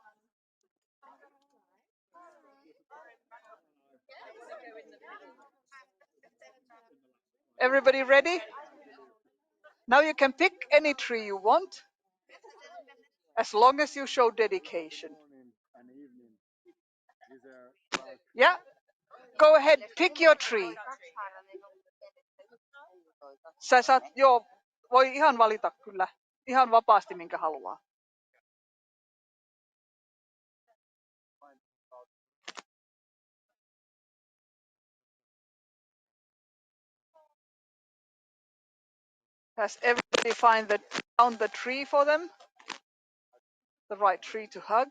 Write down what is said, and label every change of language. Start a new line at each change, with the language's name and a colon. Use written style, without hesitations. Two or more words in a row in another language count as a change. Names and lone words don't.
English: Everybody ready? Now you can pick any tree you want, as long as you show dedication. Yeah, go ahead, pick your tree.
Finnish: Sä saat, joo, voi ihan valita kyllä, ihan vapaasti minkä haluaa.
English: Has everybody found the tree for them? The right tree to hug?